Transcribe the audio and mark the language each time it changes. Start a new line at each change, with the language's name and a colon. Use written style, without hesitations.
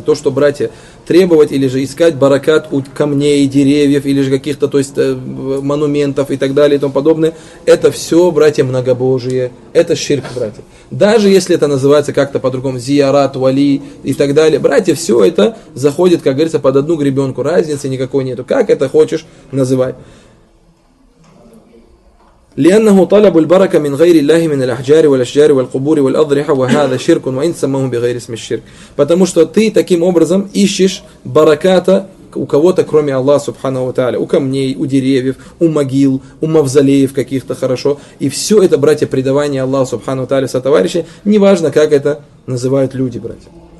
Russian: То, что, братья, требовать или же искать баракат у камней, деревьев или же каких-то, то есть, монументов и так далее и тому подобное, это все, братья, многобожие. Это ширк, братья. Даже если это называется как-то по-другому зиярат, вали и так далее, братья, все это заходит, как говорится, под одну гребенку. Разницы никакой нету. Как это хочешь, называй.
Arabic: لأنه طلب البركة من غير الله من الأحجار والأشجار والقبور والأضرحة وهذا شرك وإن سموه بغير اسم الشرك.
Russian: Потому что ты таким образом ищешь бараката у кого-то кроме Аллаха Субханаху Тааля, у камней, у деревьев, у могил, у мавзолеев каких-то, хорошо. И все это, братья, предавание Аллаха Субханаху Тааля со товарищей, неважно, как это называют люди, братья.